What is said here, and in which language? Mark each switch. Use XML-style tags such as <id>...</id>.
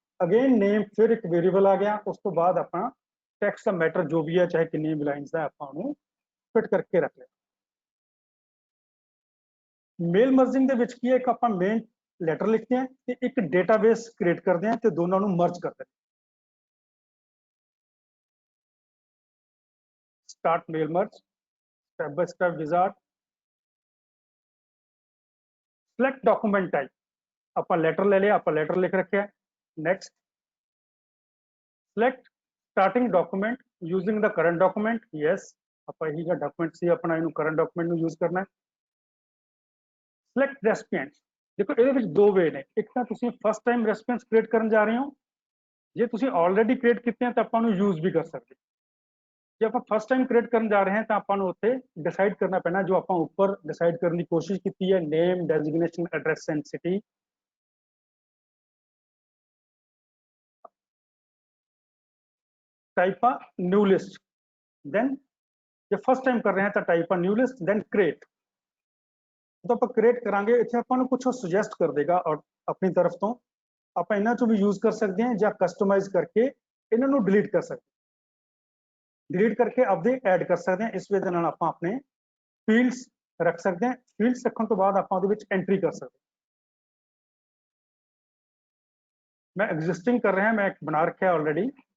<pa>Again ਨੇਮ, ਫਿਰ ਇੱਕ variable ਆ ਗਿਆ। ਉਸ ਤੋਂ ਬਾਅਦ ਆਪਾਂ ਟੈਕਸਟ ਦਾ ਮੈਟਰ ਜੋ ਵੀ ਹੈ, ਚਾਹੇ ਕਿੰਨੀ ਵੀ ਲਾਈਨਸ ਦਾ, ਆਪਾਂ ਉਹਨੂੰ ਫਿਟ ਕਰਕੇ ਰੱਖ ਲਿਆ। ਮੇਲ ਮਰਜਿੰਗ ਦੇ ਵਿੱਚ ਕੀ ਹੈ, ਇੱਕ ਆਪਾਂ ਮੇਨ ਲੈਟਰ ਲਿਖਦੇ ਹਾਂ ਤੇ ਇੱਕ ਡੇਟਾਬੇਸ ਕ੍ਰੀਏਟ ਕਰਦੇ ਹਾਂ ਤੇ ਦੋਨਾਂ ਨੂੰ ਮਰਜ ਕਰਦੇ ਹਾਂ।</pa> <en>Start mail merge, step by step wizard, select document type,</en> <pa>ਆਪਾਂ ਲੈਟਰ ਲੈ ਲਿਆ, ਆਪਾਂ ਲੈਟਰ ਲਿਖ ਰੱਖਿਆ।</pa> <en>Next, select starting document using the current document, yes,</en> <pa>ਆਪਾਂ ਇਹੀ ਜਿਹੜਾ ਡਾਕੂਮੈਂਟ ਸੀ ਆਪਣਾ ਇਹਨੂੰ ਕਰੰਟ ਡਾਕੂਮੈਂਟ ਨੂੰ ਯੂਜ਼ ਕਰਨਾ ਹੈ।</pa> <en>Select recipients,</en> <pa>ਦੇਖੋ ਇਹਦੇ ਵਿੱਚ ਦੋ ਵੇ ਨੇ, ਇੱਕ ਤਾਂ ਤੁਸੀਂ ਫਸਟ ਟਾਈਮ ਰੈਸਪੀਡੈਂਟਸ ਕ੍ਰੀਏਟ ਕਰਨ ਜਾ ਰਹੇ ਹੋ, ਜੇ ਤੁਸੀਂ ਆਲਰੇਡੀ ਕ੍ਰੀਏਟ ਕੀਤੇ ਆ ਤਾਂ ਆਪਾਂ ਨੂੰ ਯੂਜ਼ ਵੀ ਕਰ ਸਕਦੇ। ਜੇ ਆਪਾਂ ਫਸਟ ਟਾਈਮ ਕ੍ਰੀਏਟ ਕਰਨ ਜਾ ਰਹੇ ਹਾਂ ਤਾਂ ਆਪਾਂ ਨੂੰ ਉੱਥੇ ਡਿਸਾਈਡ ਕਰਨਾ ਪੈਣਾ ਜੋ ਆਪਾਂ ਉੱਪਰ ਡਿਸਾਈਡ ਕਰਨ ਦੀ ਕੋਸ਼ਿਸ਼ ਕੀਤੀ ਹੈ, ਨੇਮ, designation, address and city. Type ਆ ਨਿਊ ਲਿਸਟ, ਦੈਨ ਜੇ ਫਸਟ ਟਾਈਮ ਕਰ ਰਹੇ ਹਾਂ ਤਾਂ ਟਾਈਪ ਆ ਨਿਊ ਲਿਸਟ, ਦੈਨ ਕ੍ਰੀਏਟ। ਜਦੋਂ ਆਪਾਂ ਕ੍ਰੀਏਟ ਕਰਾਂਗੇ ਇੱਥੇ ਆਪਾਂ ਨੂੰ ਕੁਝ ਸੁਜੈਸਟ ਕਰ ਦੇਗਾ ਔਰ ਆਪਣੀ ਤਰਫ ਤੋਂ ਆਪਾਂ ਇਹਨਾਂ ਚੋਂ ਵੀ ਯੂਜ਼ ਕਰ ਸਕਦੇ ਹਾਂ ਜਾਂ ਕਸਟਮਾਈਜ਼ ਕਰਕੇ ਇਹਨਾਂ ਨੂੰ ਡਿਲੀਟ ਕਰ ਸਕਦੇ, ਡਿਲੀਟ ਕਰਕੇ ਆਪਦੇ ਐਡ ਕਰ ਸਕਦੇ ਹਾਂ। ਇਸ ਵਜ੍ਹਾ ਨਾਲ ਆਪਾਂ ਆਪਣੇ ਫੀਲਡਸ ਰੱਖ ਸਕਦੇ ਹਾਂ। ਫੀਲਡਸ ਰੱਖਣ ਤੋਂ ਬਾਅਦ ਆਪਾਂ ਉਹਦੇ ਵਿੱਚ ਐਂਟਰੀ ਕਰ ਸਕਦੇ</pa> <hi>मैं एग्जिस्टिंग कर रहा, मैं एक बना रखा ऑलरेडी।</hi>